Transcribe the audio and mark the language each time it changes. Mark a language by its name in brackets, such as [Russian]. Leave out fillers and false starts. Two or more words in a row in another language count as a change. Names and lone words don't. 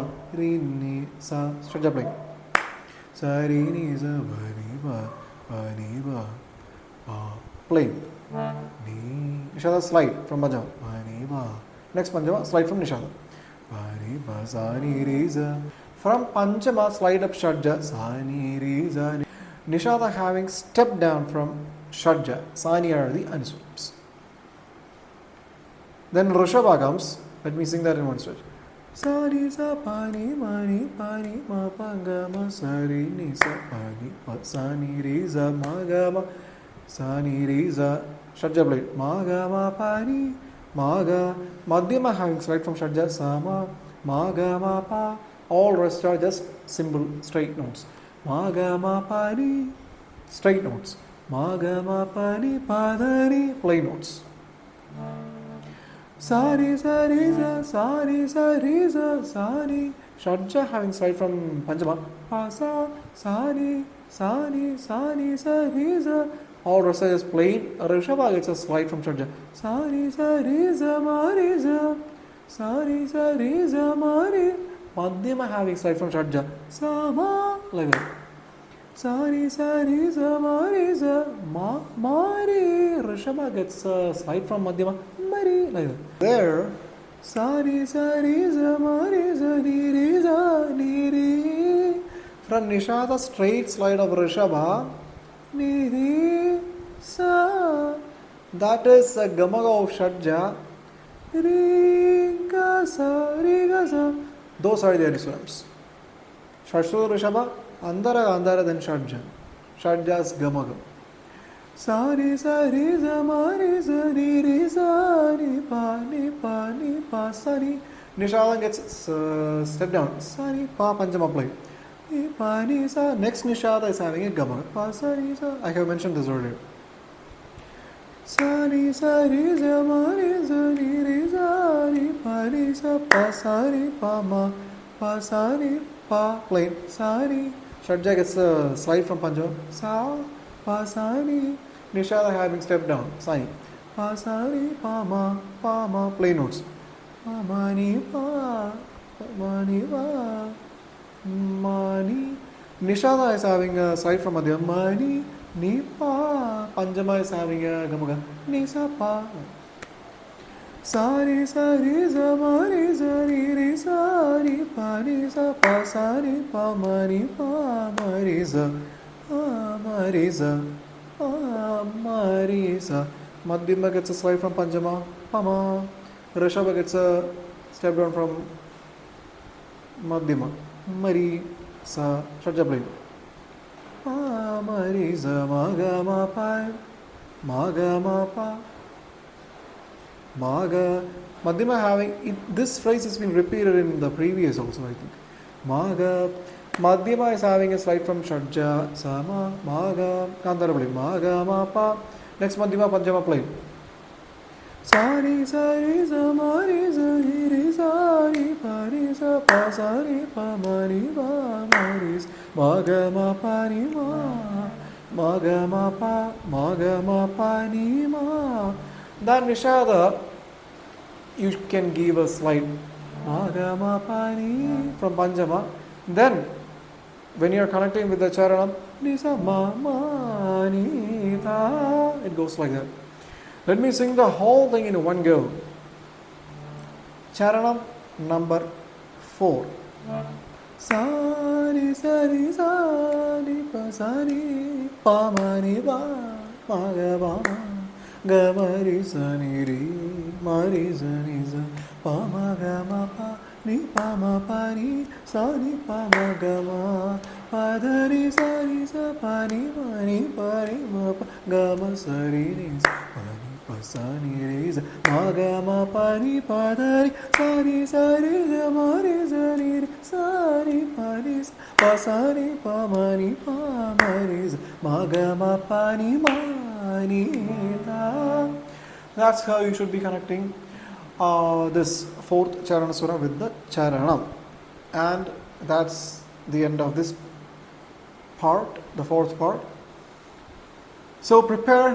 [English] Re ni sa. Shadja playing. Sa re ni sa pa ni ba pa. Playing. Ni. Nishada slide from Panjama. Pa ni ba. Next Panjama slide from Nishada. Pa ni ba sa ni re sa. From Panchama slide up Shadja. Sa ni re sa. Nishada having stepped down from Shadja. Sani are the uniswams. Then Rishabha comes. Let me sing that in one stretch. Sa ni sa pa ni ma pa ga ma sa re ni sa pa ni pa sa ni re sa ma ga ma sa ni re sa. Shadja blade. Ma ga ma pa ni ma ga. Madhyama having slide from Shadja. Sa ma ga ma pa. All rest are just simple straight notes. Ma ga ma pa ni. Straight notes. Ma ga ma pa ni pa da re. Plain notes. Sa re sa re sa sa re sa re sa sa re. Shadja having slide from Panchama. Pa sa sa re sa re sa re sa re sa. All rest is plain. Rishabha gets a slide from Shadja. Sa re sa ma re sa. Sa re sa ma re. Madhyama having slide from Shadja. Sa ma. Like that. Sa re sa ma re sa ma re. Rishabha gets a slide from Madhyama. Ma re. Like that. There. Sa re sa ma re sa ni re sa ni re. From Nishada straight slide of Rishabha. Ni re sa. That is a gamaga of Shadja. Re ga sa. Those are the uniswams. Shadshura Rishabha. Andara then Shadja. Shadja's gamaga. Sa re sa ma re sa ni re sa ni pa sa ni. Nishada gets step down. Sa ni pa Panchama play. Ni pa ni sa. Next Nishada is having a gamaga. Pa sa ni sa. I have mentioned this earlier. Sa ni sa ma re sa ni re sa ni pa ni sa pa sa ni pa ma pa sa ni pa plain sa ni. Shadja gets a slide from Panjama. Sa pa sa ni. Nishada having stepped down. Sa ni pa sa ni pa ma plain notes. Pa ma ni pa ma ni pa ma ni. Nishada is having a slide from Madhyama. Ni pa. Panchama is having a gamaga. Ni sa pa. Sari sari sa ma re sa re sa re pa re sa pa sa re pa ma re sa ma re sa ma re sa. Madhyama gets a slide from Panchama. Pama. Rishabha gets a step down from Madhyama. Mari sa Shadja play. Pa mari sa ma ga ma pa ma ga ma pa. Maga. Madhyama having this phrase has been repeated in the previous also, I think. Maga. Madhyama is having a slide from Shadja, Sama, Maga, Kantara play. Maga, Ma, Pa. Next Madhyama, Panchama play. Sari, sari, sa, ma, re, sa, re, sa, re, pa, re, sa, pa, sa, re, pa, ma, re, pa, ma, re, sa. Maga, Ma, Pa, Ni, Ma. Maga, Ma, Pa, Maga, Ma, Pa, Ni, Ma. Then Nishada, you can give a slide Magama Pani from Panchama. Then when you are connecting with the Charanam, Nisa Ma Ni Ta, it goes like that. Let me sing the whole thing in one go. Charanam number 4. Sari sari sari pa sari pa ma ni ba ma ga ba ma. Ga ma ri sa ni ri ma ri sa ni sa pa ma ga ma pa ni pa ma pa ni sa ni pa ma ga ma pa da ri sa pa ni pa ma pa ga ma sa ri sa pa ni pa sa ni ri sa ma ga ma pa ni pa da ri sa ma ri sa ni ri sa ri pa ni sa pa sa ni pa ma ni pa ma ri sa ma ga ma pa ni ma. That's how you should be connecting this 4th Charanaswara with the Charanam. And that's the end of this part, the 4th part. So prepare.